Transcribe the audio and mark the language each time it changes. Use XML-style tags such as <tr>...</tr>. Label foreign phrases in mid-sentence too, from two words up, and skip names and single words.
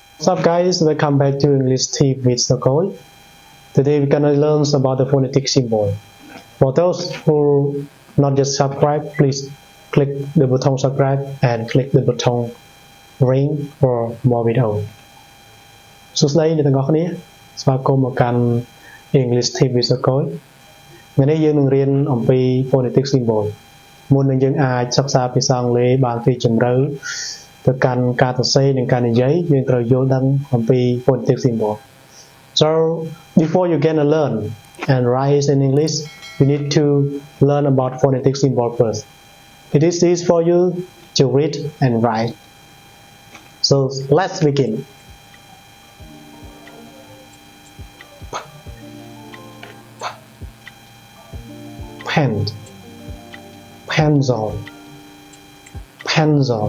<en>What's up guys, welcome back to English Tip with Nicole. Today we're gonna learn about the phonetic symbol. For those who not yet subscribe, please click the button subscribe and click the button ring for more video.</en> <km>សួស្តីអ្នកទាំងអស់គ្នាស្វាគមន៍មកកាន់ English Tip with Nicole ថ្ងៃនេះយើងនឹងរៀនអំពី</km> <en>phonetic symbol</en> <km>មុននឹងយើងអាចសិក្សាភាសាអង់គ្លេសបានពីជម្រៅទៅកាន់ការសរសេរនិងការនិយាយយើងត្រូវយល់ដឹងអំពី</km> <en>phonetic symbol. So before you gonna learn and write in English, you need to learn about phonetic symbol first. It is easy for you to read and write. So let's begin. Pen, pencil, pencil.</en>